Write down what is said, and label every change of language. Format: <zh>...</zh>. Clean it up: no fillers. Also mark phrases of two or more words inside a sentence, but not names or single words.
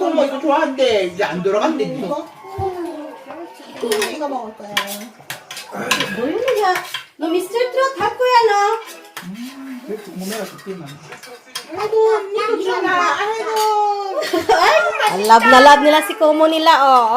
<ko>콩모 이거 좋아한대. 이제 안 들어간대. 이거. 이거 먹을 거야. 너희는 너 미스터 트롯 할 거야 너. 몸에가 좋지만. 아이고, 이거 주나. 아이고.</ko> <tl>Love na love nila si Kumo nila, oh.</tl>